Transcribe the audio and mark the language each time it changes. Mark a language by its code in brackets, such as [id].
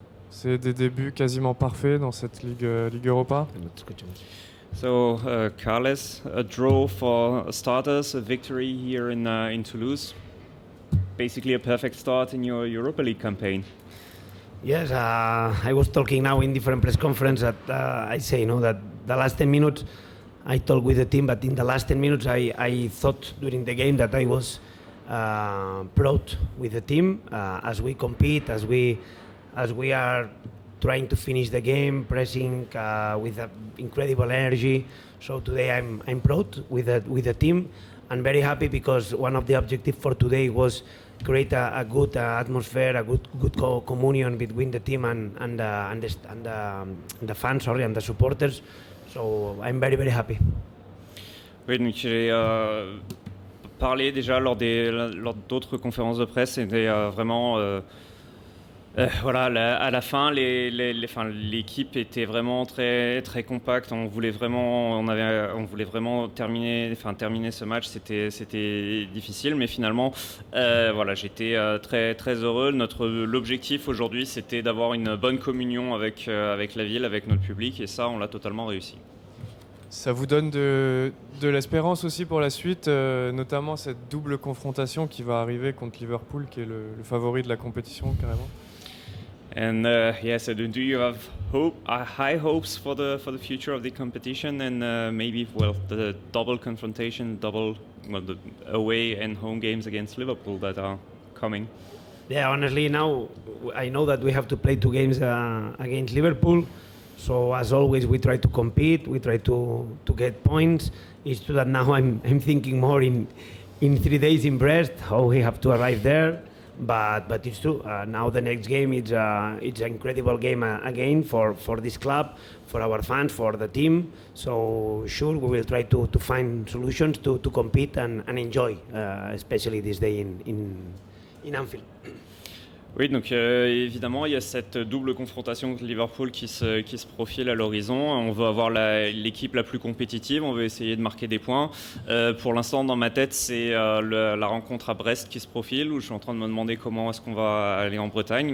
[fr] C'est des débuts quasiment parfaits dans cette Ligue Europa. [en] So, Carles, a draw for starters, a victory here in Toulouse. Basically a perfect start in your Europa League campaign. Yes, I was talking now in different press conferences that I say, that the last 10 minutes I talked with the team, but in the last 10 minutes I thought during the game that I was proud with the team as we compete, as we are trying to finish the game, pressing with incredible energy. So today I'm proud with the team and very happy because one of the objectives for today was create a good atmosphere, a good communion between the team and the fans, and the supporters. So I'm very, very happy. [fr] Oui, donc j'ai parlé déjà lors d'autres conférences de presse. C'était vraiment voilà, à la fin, l'équipe était vraiment très très compacte. On voulait vraiment terminer ce match. C'était difficile, mais finalement, voilà, j'étais très très heureux. L'objectif aujourd'hui, c'était d'avoir une bonne communion avec la ville, avec notre public, et ça, on l'a totalement réussi. Ça vous donne de l'espérance aussi pour la suite, notamment cette double confrontation qui va arriver contre Liverpool, qui est le favori de la compétition carrément. [en] And so do you have high hopes for the future of the competition and maybe the double confrontation, the away and home games against Liverpool that are coming? Yeah, honestly, now I know that we have to play 2 games against Liverpool. So as always, we try to compete. We try to get points. It's true that now I'm thinking more in 3 days in Brest, how we have to arrive there. But it's true. Now the next game it's an incredible game again for this club, for our fans, for the team. So sure, we will try to find solutions to compete and enjoy, especially this day in Anfield. [fr] Oui, donc évidemment, il y a cette double confrontation contre Liverpool qui se profile à l'horizon. On veut avoir l'équipe la plus compétitive, on veut essayer de marquer des points. Pour l'instant, dans ma tête, c'est la rencontre à Brest qui se profile, où je suis en train de me demander comment est-ce qu'on va aller en Bretagne.